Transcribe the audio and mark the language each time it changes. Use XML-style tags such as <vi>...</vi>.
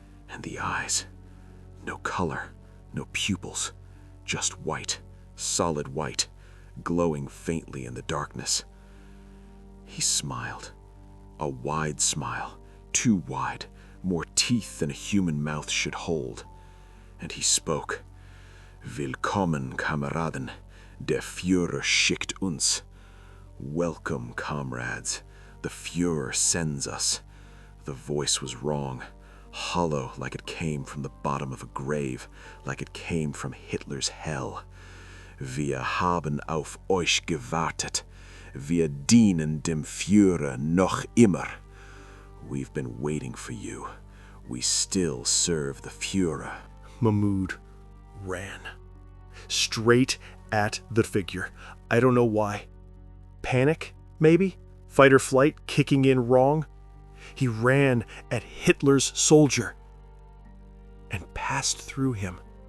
<en>And the eyes, no color, no pupils, just white, solid white, glowing faintly in the darkness. He smiled, a wide smile, too wide, more teeth than a human mouth should hold. And he spoke.</en> <de>Willkommen, Kameraden, der Führer schickt uns.</de> <en>Welcome, comrades, the Führer sends us. The voice was wrong, hollow like it came from the bottom of a grave, like it came from Hitler's hell.</en> <de>Wir haben auf euch gewartet. Wir dienen dem Führer noch immer.</de> <en>We've been waiting for you. We still serve the Führer. Mahmoud ran. Straight at the figure. I don't know why. Panic, maybe? Fight or flight kicking in wrong? He ran at Hitler's soldier and passed through him.</en>